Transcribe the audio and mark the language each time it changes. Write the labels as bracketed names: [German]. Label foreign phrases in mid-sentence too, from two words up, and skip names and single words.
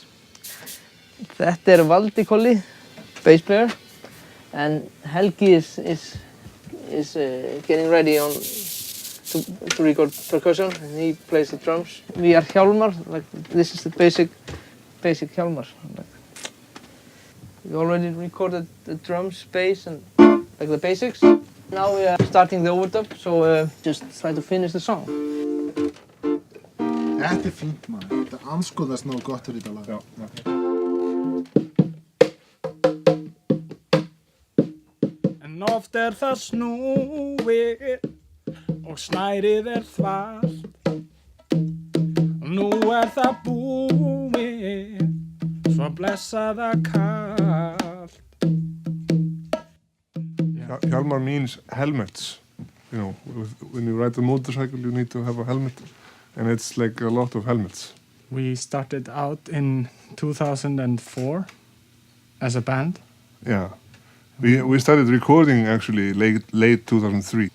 [Icelandic] Þetta Valdi Kolli, [English] bass player, and Helgi is getting ready to record percussion, and he plays the drums. We are Hjálmar, like this is the basic Hjálmar. We already recorded the drums, bass, and like the basics. Now we are starting the overdub, so just try to finish the song. [Icelandic] Þetta fínt maður, þetta anskoðast nóg gott fyrir þetta lag. Já, okay. En oft það snúið og snærið þvalt og nú það búið svo blessaða kalt. [English] Hjálmar means helmets. You know, when you ride a motorcycle you need to have a helmet. And it's like a lot of helmets. We started out in 2004 as a band. Yeah. We started recording actually late 2003.